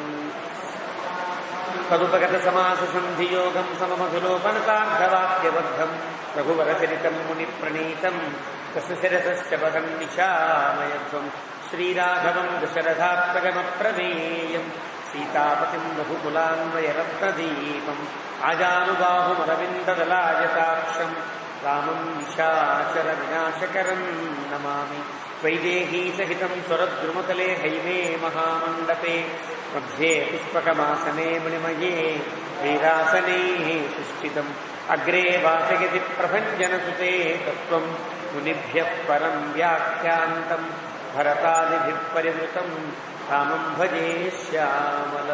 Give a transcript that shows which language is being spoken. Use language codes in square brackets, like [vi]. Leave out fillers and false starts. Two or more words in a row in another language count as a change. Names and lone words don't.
[sa] तदुपगतसमाससन्धियोगं सममधुलोपनतार्धवाक्यबद्धं रघुवरचरितं मुनिप्रणीतं तस्य शिरसश्च पदं निशामयध्वं श्रीराघवं दशरथात्मजमप्रमेयं సీతాపతిం రఘుకులాన్వయరత్నదీపం ఆజానుబాహుమరవిందదలాయతాక్షం రామం నిశాచర వినాశకరం నమామి. వైదేహీ సహితం స్వరద్రుమతలే హైమే మహామండపే మధ్యే పుష్పకమాసనే మణిమయే వీరాసనే సుస్థితం అగ్రే వాచయతి ప్రభంజనసుతే తత్వం మునిభ్యః పరం వ్యాఖ్యాంతం భరతాదిభిః పరివృతం రామం భజే శ్యామలం.